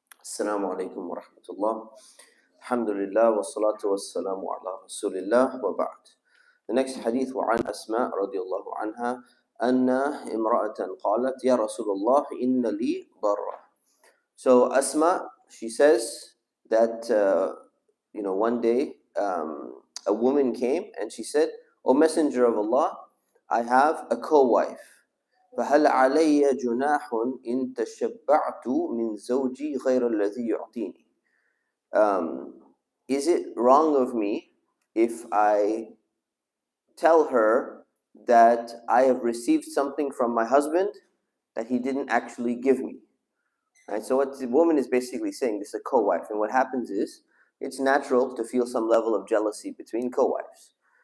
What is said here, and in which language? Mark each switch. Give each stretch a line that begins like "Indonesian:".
Arabic: السلام عليكم ورحمة الله. الحمد لله والصلاة والسلام على رسول الله وبعد.
English: The next hadith
Arabic: وعن أسماء رضي الله عنها أن امرأة قالت يا رسول الله إن لي ضرة.
English: So Asma, she says that one day a woman came and she said, O Messenger of Allah, I have a co-wife.
Arabic: فهل علي جناح إن تشبعت من زوجي غير الذي يعطيني.
English: Is it wrong of me if I tell her that I have received something from my husband that he didn't actually give me? Right? So what the woman is basically saying, this is a co-wife, and what happens is it's natural to feel some level of jealousy between co-wives.